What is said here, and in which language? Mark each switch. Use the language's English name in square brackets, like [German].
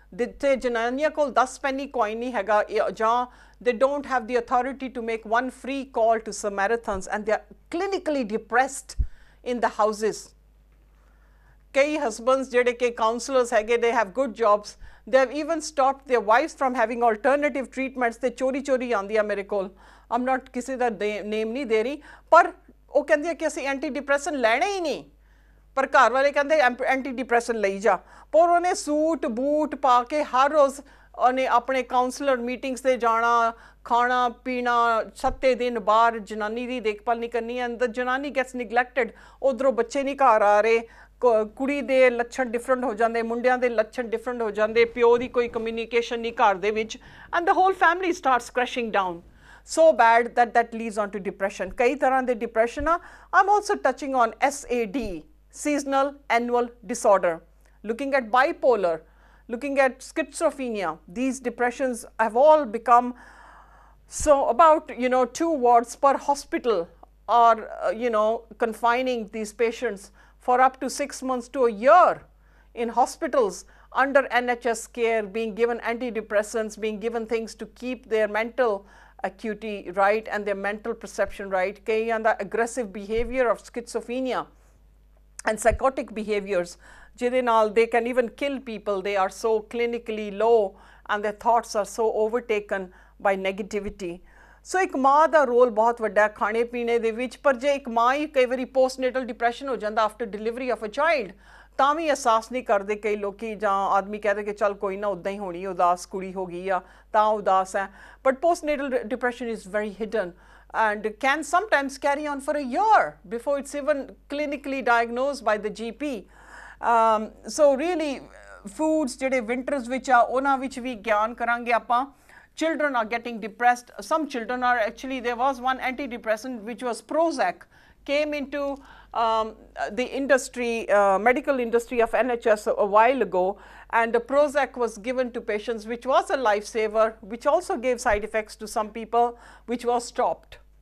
[Punjabi] ਜਿੱਥੇ ਜਨਾਨੀਆਂ ਕੋਲ 10 ਪੈਨੀ coin ਨਹੀਂ ਹੈਗਾ ਜਾਂ [English] they don't have the authority to make one free call to Samaritans and they are clinically depressed in the houses. Kei husbands [Punjabi] ਜਿਹੜੇ ਕਿ [English] counselors ਹੈਗੇ, they have good jobs, they have even stopped their wives from having alternative treatments. [Punjabi] ਤੇ ਚੋਰੀ ਆਉਂਦੀਆਂ ਮੇਰੇ ਕੋਲ. [English] I'm not [Punjabi] ਕਿਸੇ ਦਾ name ਨਹੀਂ ਦੇ ਰਹੀ, ਪਰ ਉਹ ਕਹਿੰਦੀ ਆ ਕਿ ਅਸੀਂ ਐਂਟੀ ਡਿਪਰੈਸ਼ਨ ਲੈਣਾ ਹੀ ਨਹੀਂ, ਪਰ ਘਰ ਵਾਲੇ ਕਹਿੰਦੇ ਐਂਟੀ ਡਿਪਰੈਸ਼ਨ ਲਈ ਜਾ. ਪਰ ਉਹਨੇ ਸੂਟ ਬੂਟ ਪਾ ਕੇ ਹਰ ਰੋਜ਼ ਉਹਨੇ ਆਪਣੇ ਕਾਉਂਸਲਰ ਮੀਟਿੰਗਸ 'ਤੇ ਜਾਣਾ, ਖਾਣਾ ਪੀਣਾ, 7 ਦਿਨ ਬਾਹਰ ਜਨਾਨੀ ਦੀ ਦੇਖਭਾਲ ਨਹੀਂ ਕਰਨੀ [English] And the ਜਨਾਨੀ gets neglected. [Punjabi] ਉੱਧਰੋਂ ਬੱਚੇ ਨਹੀਂ ਘਰ ਆ ਰਹੇ, ਕੁੜੀ ਦੇ ਲੱਛਣ ਡਿਫਰੈਂਟ ਹੋ ਜਾਂਦੇ, ਮੁੰਡਿਆਂ ਦੇ ਲੱਛਣ ਡਿਫਰੈਂਟ ਹੋ ਜਾਂਦੇ, ਪਿਓ ਦੀ ਕੋਈ ਕਮਿਊਨੀਕੇਸ਼ਨ ਨਹੀਂ ਘਰ ਦੇ ਵਿੱਚ [English] And the whole family starts crashing down. So bad that leads on to depression. [Punjabi] Kai tarah de depression a. [English] I'm also touching on SAD, seasonal annual disorder, looking at bipolar, looking at schizophrenia. These depressions have all become so about 2 wards per hospital are confining these patients for up to 6 months to a year in hospitals under NHS care, being given antidepressants, being given things to keep their mental acuity right and their mental perception right. [Punjabi] Kaiyaan da [English] aggressive behavior of schizophrenia and psychotic behaviors, [Punjabi] jide naal [English] they can even kill people. They are so clinically low and their thoughts are so overtaken by negativity. [Punjabi] So ਇੱਕ ਮਾਂ ਦਾ role ਬਹੁਤ ਵੱਡਾ ਹੈ ਖਾਣੇ ਪੀਣੇ ਦੇ ਵਿੱਚ, ਪਰ ਜੇ ਇੱਕ ਮਾਂ ਹੀ ਕਈ ਵਾਰੀ ਪੋਸਟਨੇਟਲ ਡਿਪਰੈਸ਼ਨ ਹੋ ਜਾਂਦਾ [English] after delivery of a child, [Punjabi] ਤਾਂ ਵੀ ਅਹਿਸਾਸ ਨਹੀਂ ਕਰਦੇ ਕਈ ਲੋਕੀ, ਜਾਂ ਆਦਮੀ ਕਹਿੰਦੇ ਕਿ ਚੱਲ ਕੋਈ ਨਾ ਉੱਦਾਂ ਹੀ ਹੋਣੀ, ਉਦਾਸ ਕੁੜੀ ਹੋ ਗਈ ਆ ਤਾਂ ਉਦਾਸ ਹੈ. [English] But postnatal depression is very hidden and can sometimes carry on for a year before it's even clinically diagnosed by the GP. So really [Punjabi] foods ਜਿਹੜੇ winters ਵਿੱਚ ਆ ਉਹਨਾਂ ਵਿੱਚ ਵੀ ਗਿਆਨ ਕਰਾਂਗੇ ਆਪਾਂ. [English] Children are getting depressed. Some children are actually, there was one antidepressant which was Prozac. came into the industry, medical industry of NHS a while ago, and the Prozac was given to patients, which was a lifesaver, which also gave side effects to some people, which was stopped.